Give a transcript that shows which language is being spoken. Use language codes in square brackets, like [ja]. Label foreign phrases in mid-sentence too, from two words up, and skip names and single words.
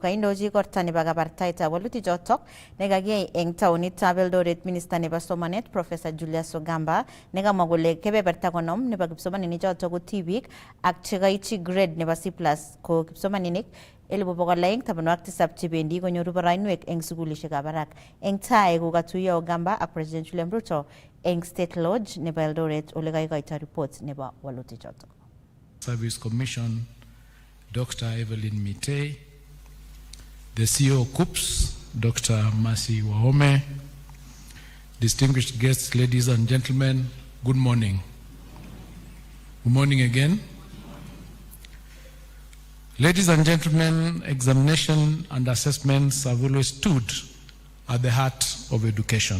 [kln] Kaindochi korta nebo kabartaetab walutik chotok nekakiyai eng taonitab Eldoret minista nebo somanet Professor Julius Ogamba nekamwa kole kebeberta 50 nebo kipsomaninik chotok ko tibik ak chekaichi grade nebo C+ ko kipsomaninik 1217 chebendi konyoru barainwek eng sukulishekab barak. Eng tai kokatuiyo Ogamba ak President William Ruto eng State Lodge nebo Eldoret ole kaikoito report nebo walutik chotok. [en] Service Commission, Dr. Evelyn Mitei, the CEO KUPS, Dr. Mercy Wahome, distinguished guests, ladies and gentlemen, good morning. Good morning again. Ladies and gentlemen, examination and assessments have always stood at the heart of education.